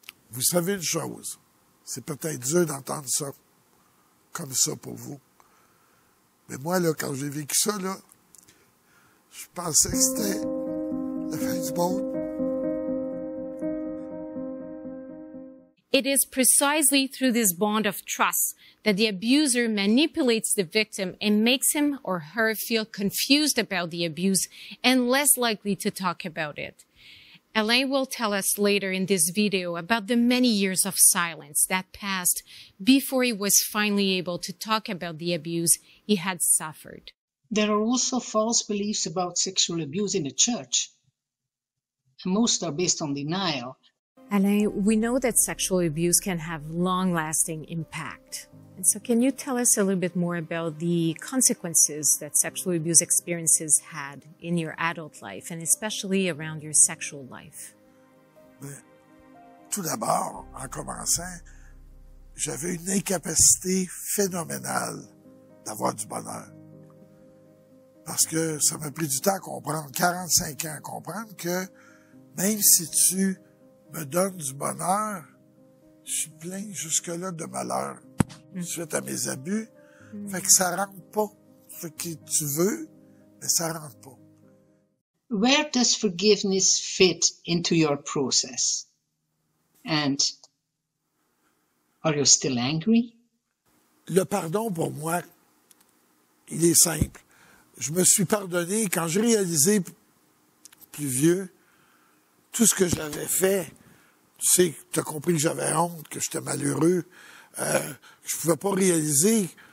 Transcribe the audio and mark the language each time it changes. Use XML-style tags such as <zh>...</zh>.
<fr>Vous savez une chose, c'est peut-être dur d'entendre ça comme ça pour vous. Mais moi, là, quand j'ai vécu ça, là, je pensais que c'était la fin du monde.</fr> <en>It is precisely through this bond of trust that the abuser manipulates the victim and makes him or her feel confused about the abuse and less likely to talk about it. Alain will tell us later in this video about the many years of silence that passed before he was finally able to talk about the abuse he had suffered. There are also false beliefs about sexual abuse in the church, and most are based on denial. Alain, we know that sexual abuse can have long-lasting impact. And so can you tell us a little bit more about the consequences that sexual abuse experiences had in your adult life, and especially around your sexual life?</en> <fr>Tout d'abord, en commençant, j'avais une incapacité phénoménale d'avoir du bonheur. Parce que ça m'a pris du temps à comprendre, 45 ans à comprendre que même si tu me donnes du bonheur, je suis plein jusque-là de malheur suite à mes abus. Fait que ça rentre pas. Fait que tu veux, mais ça rentre pas.</fr> <en>Where does forgiveness fit into your process? And are you still angry?</en> <fr>Le pardon, pour moi, il est simple. Je me suis pardonné quand j'ai réalisé, plus vieux, tout ce que j'avais fait. Tu sais, tu as compris que j'avais honte, que j'étais malheureux. Je pouvais pas réaliser.</fr>